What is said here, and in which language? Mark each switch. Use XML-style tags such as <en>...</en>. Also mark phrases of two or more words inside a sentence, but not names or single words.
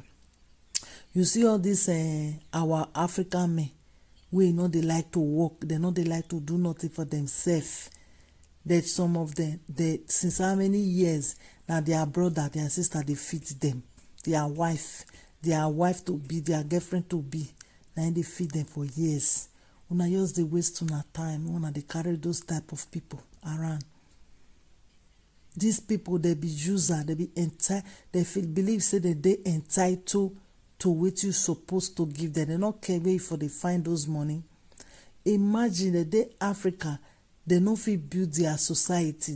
<pcm>You see all this our African men wey no dey like to work, they no dey like to do nothing for themselves. That some of them, since how many years na their brother, their sister dey feed them, their wife to be, their girlfriend to be, na dey feed them for years. Una just dey waste una time, una dey carry those type of people around. These people they be user, they be they believe say that they entitled to what you supposed to give them. They not care where for they find those money. Imagine that they Africa, they no fit build their society.</pcm>